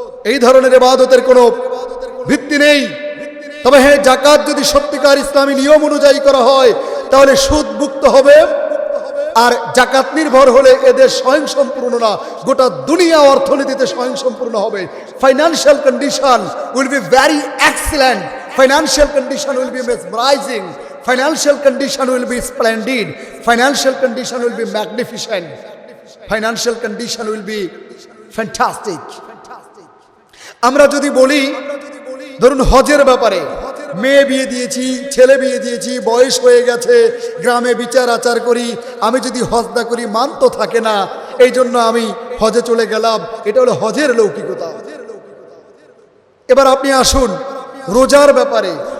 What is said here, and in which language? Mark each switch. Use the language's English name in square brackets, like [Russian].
[Bangla] এই ধরনের ইবাদতের কোনো ভিত্তি নেই। তবে হ্যাঁ, জাকাত যদি সত্যিকার ইসলামী নিয়ম অনুযায়ী করা হয় তাহলে সুদ মুক্ত হবে। আর জাকাত নির্ভর হলে এদের স্বয়ংসম্পূর্ণ না, গোটা দুনিয়া অর্থনীতিতে স্বয়ংসম্পূর্ণ হবে। [English] Financial condition will be very excellent, financial condition will be mesmerising, financial condition will be splendid, financial condition will be magnificent, financial condition will be fantastic. [Bangla] আমরা যদি বলি, ধরুন হজের ব্যাপারে, মেয়ে বিয়ে দিয়েছি, ছেলে বিয়ে দিয়েছি, বয়স হয়ে গেছে, গ্রামে বিচার আচার করি, আমি যদি হজ না করি মান তো থাকে না, এই জন্য আমি হজে চলে গেলাম। এটা হলো হজের লৌকিকতা। এবার আপনি আসুন রোজার ব্যাপারে।